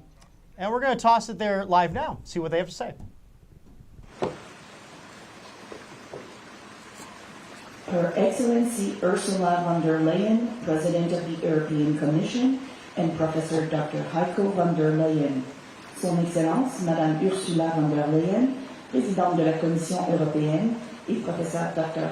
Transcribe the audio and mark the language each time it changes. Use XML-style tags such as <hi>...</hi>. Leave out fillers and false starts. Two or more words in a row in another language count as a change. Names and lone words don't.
<en>And we're going to toss it there live now, see what they have to say. Her Excellency Ursula von der Leyen, President of the European Commission, and Professor Dr. Heiko von der Leyen.</en> <fr>Son Excellence, Madame Ursula von der Leyen, Présidente de la Commission européenne, et Professeur Dr.</fr>